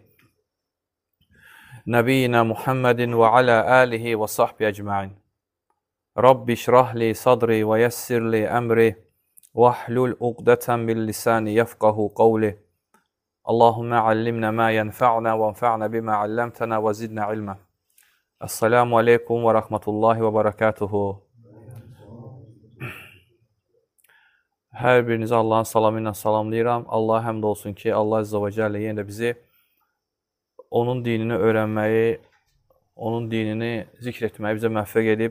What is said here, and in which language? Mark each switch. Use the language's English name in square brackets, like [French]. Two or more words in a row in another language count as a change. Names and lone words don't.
[Arabic] نبينا محمد و على آله و صحبه أجمعين. رب اشرح لي صدري و يسر لي أمري. واحلل عقدة بلساني يفقهوا قولي. اللهم علمنا ما ينفعنا و انفعنا بما علمتنا و زدنا علما. السلام عليكم و رحمة الله و بركاته. [Azerbaijani] Hər birinizi Allahın salamı ilə salamlayıram. Allah həmd olsun ki, Allah [Arabic] عز و جل [Azerbaijani] yenə də bizi onun dinini öyrənməyi, onun dinini zikr etməyi bizə müvəffəq edib.